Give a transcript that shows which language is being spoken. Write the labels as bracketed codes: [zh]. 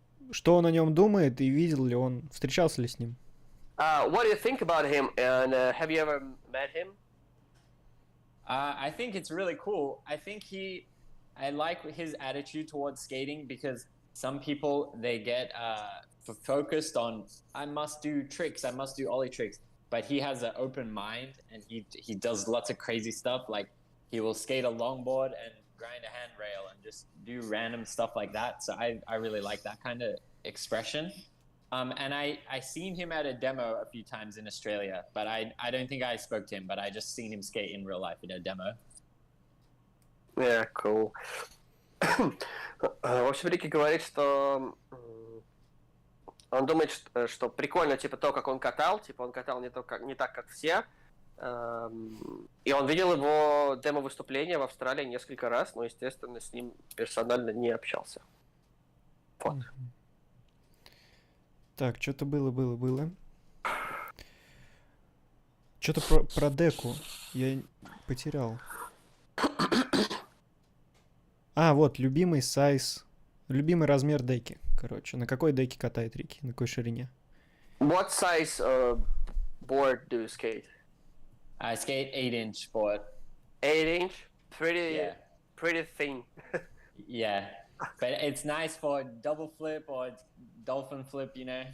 [ru] Что он о нем думает и видел ли он, встречался ли с ним? [en] What do you think about him, and have you ever met him? I think it's really cool. I like his attitude towards skating because some people, they get focused on, I must do tricks, I must do ollie tricks. But he has an open mind and he does lots of crazy stuff. Like he will skate a longboard and grind a handrail and just do random stuff like that. So I really like that kind of expression. And I seen him at a demo a few times in Australia, but I don't think I spoke to him, but I just seen him skate in real life at a demo. Yeah, cool. [ru] В общем, Рики говорит, что он думает, что прикольно, типа, то, как он катал. Типа, он катал не так, как все. И он видел его демо-выступление в Австралии несколько раз, но, естественно, с ним персонально не общался. Вот. Так, что-то было. Что-то про деку я потерял. Вот, любимый сайз, любимый размер деки, короче. На какой деке катает Рики? На какой ширине? [en] What size board do you skate? I skate 8-inch board. 8-inch? Pretty thin. Yeah. But it's nice for double flip or dolphin flip, you know?